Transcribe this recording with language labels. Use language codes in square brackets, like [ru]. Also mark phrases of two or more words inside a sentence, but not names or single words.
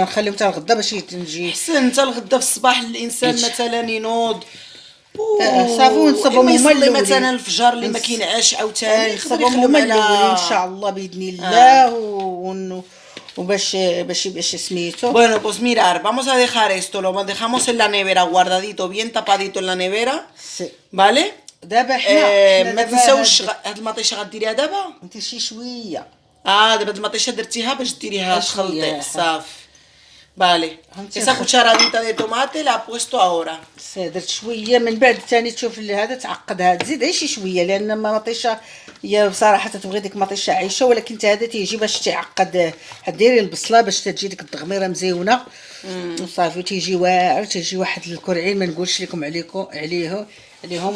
[ar] نخليهم حتى الغدا باش تنجي احسن. حتى الغدا في الصباح الانسان مثلا ينوض صافي ونصبهم هما الاولين الاولين. مثلا الفجر اللي ما كينعش عاوتاني نصبهم يخليهم هما على الاولين ان شاء الله باذن الله. وباش سميتو. [es] Bueno, pues mirar, vamos a dejar esto, lo dejamos en la nevera guardadito, bien tapadito en la nevera, ¿vale? [ar] دابا حنا ما تنساوش هاد المطيشه غديريها دابا. انت شي شويه. دابا المطيشه درتيها باش ديريها تخلطي صافي. [es] Vale. [ar] فهمتي؟ [es] Esa cucharadita de tomate la he puesto ahora. [ar] درت شويه من بعد ثاني تشوف اللي هذا تعقدها تزيد غير شي شويه لان مطيشه هي بصراحه تتبغي ديك مطيشه عايشه، ولكن حتى هذا تيجي باش تعقد. ديري البصله باش تجي ديك التغميره مزيونه وصافي تيجي واعر. تيجي واحد الكرعين ما نقولش لكم عليهم وبالصحه والراحه.